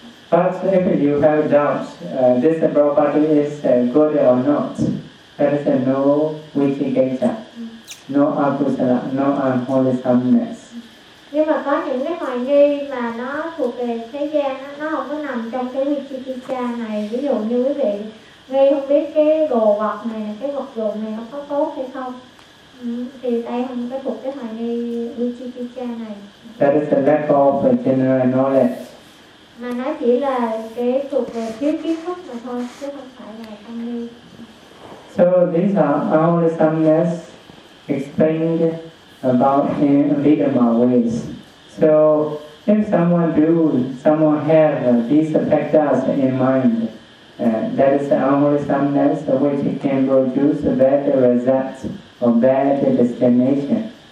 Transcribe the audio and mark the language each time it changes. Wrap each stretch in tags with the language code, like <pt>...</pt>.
<en>But if you have doubts, this property is good or not, there is no vichikicca, no akusala, no unwholesomeness.</en> <vi>Nhưng mà có những cái hoài nghi mà nó thuộc về thế gian, nó không có nằm trong cái vichikicca này. Ví dụ như quý vị nghi không biết cái đồ vật này, cái vật dụng này nó có tốt hay không, thì đây không có thuộc cái hoài nghi vichikicca này.</vi> <en>That is the lack of general knowledge.</en> <vi>Mà nó chỉ là cái thuộc về thiếu kiến thức mà thôi, chứ không phải là tâm nghi.</vi> <en>So these are all the sameness explained about in Abhidhamma ways. So if someone do, someone have these factors in mind, that is the unwholesomeness which can produce a bad result or bad destination.</en>